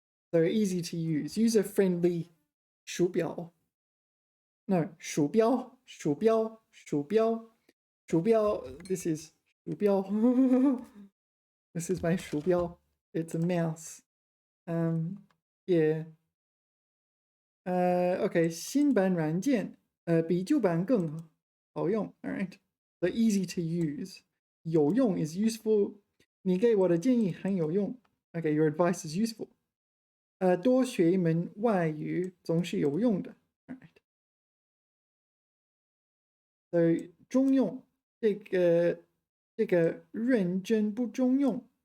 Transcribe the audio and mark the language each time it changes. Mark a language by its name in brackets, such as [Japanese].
[English] So easy to use. User-friendly 鼠标. [Chinese] No, 鼠标, 鼠标, 鼠标. [English] 鼠标, this is 鼠标. This is my 鼠标. It's a mouse. Yeah. [Chinese] Okay, 新版软件比旧版更好用. [English] All right. So easy to use. 有用 is useful. [Chinese] 你给我的建议很有用. [English] Okay, your advice is useful. [Chinese] 多学一门外语总是有用的. [English] All right. [Chinese] So 中用这个认真不中用.